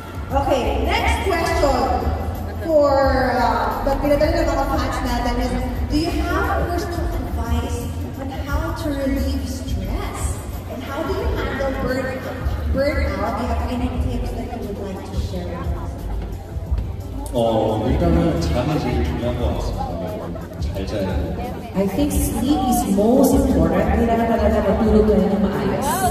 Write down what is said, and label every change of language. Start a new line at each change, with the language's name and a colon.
English: Okay, next question for the
Filipino: pinadala ng mga fans natin
English: is, do you have personal advice on how to relieve stress? And how do you handle burnout? Do you have any tips that you would like to share with us?
Korean: 일단은 잠이 제일 중요한 것 같습니다. 잘 자야 돼요.
English: I think sleep is most important.
Filipino: Kailangan talaga matulog ka na ng maayos.